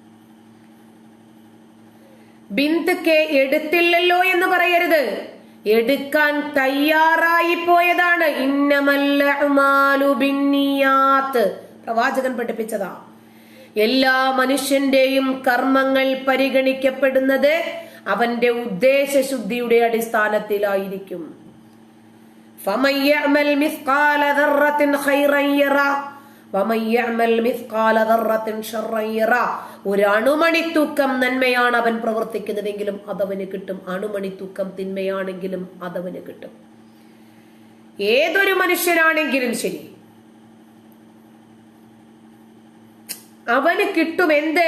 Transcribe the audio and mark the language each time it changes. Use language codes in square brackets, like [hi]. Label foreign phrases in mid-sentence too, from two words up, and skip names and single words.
[ml] ബിന്ദുക്കെ എടുത്തില്ലല്ലോ എന്ന് പറയരുത്, എടുക്കാൻ തയ്യാറായി പോയതാണ്. [ar] إنما الأعمال بالنيات [ml] പ്രവാചകൻ പഠിപ്പിച്ചതാ. എല്ലാ മനുഷ്യന്റെയും കർമ്മങ്ങൾ പരിഗണിക്കപ്പെടുന്നത് അവന്റെ ഉദ്ദേശശുദ്ധിയുടെ അടിസ്ഥാനത്തിലായിരിക്കും. [ar] فَمَنْ يَعْمَلْ مِثْقَالَ ذَرَّةٍ خَيْرًا يَرَهُ وَمَنْ يَعْمَلْ مِثْقَالَ ذَرَّةٍ شَرًّا يَرَهُ. [ml] ഒരു അണുമണിത്തൂക്കം നന്മയാണ് അവൻ പ്രവർത്തിക്കുന്നതെങ്കിലും അതവന് കിട്ടും, അണുമണിത്തൂക്കം തിന്മയാണെങ്കിലും അതവന് കിട്ടും. ഏതൊരു മനുഷ്യനാണെങ്കിലും ശരി, അവന് കിട്ടും എന്ത്?